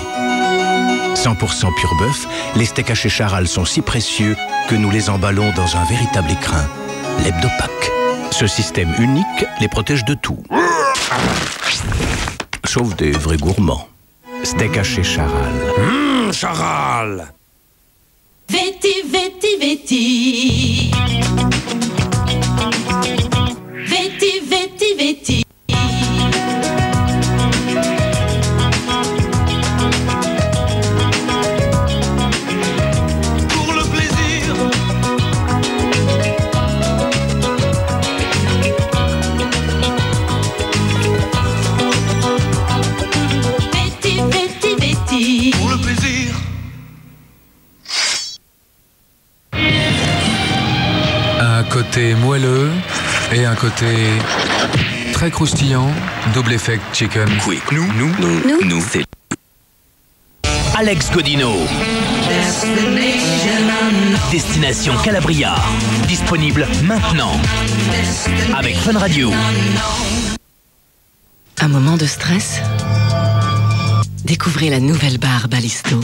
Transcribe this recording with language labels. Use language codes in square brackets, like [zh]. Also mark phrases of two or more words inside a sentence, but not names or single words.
[fr] 100% pur bœuf, les steaks hachés Charal sont si précieux que nous les emballons dans un véritable écrin, l'Hebdopack. Ce système unique les protège de tout. Sauf des vrais gourmands. Steak haché Charal. Charal! Veti, veti, veti. Veti, veti, veti. Pour le plaisir. Veti, veti, veti. Pour le plaisir. Un côté moelleux et un côté très croustillant. [en] Double effect chicken. [fr] Quick. Nous, c'est Alex Godino. Destination Calabria. Disponible maintenant. Avec Fun Radio. Un moment de stress? Découvrez la nouvelle barre Balisto.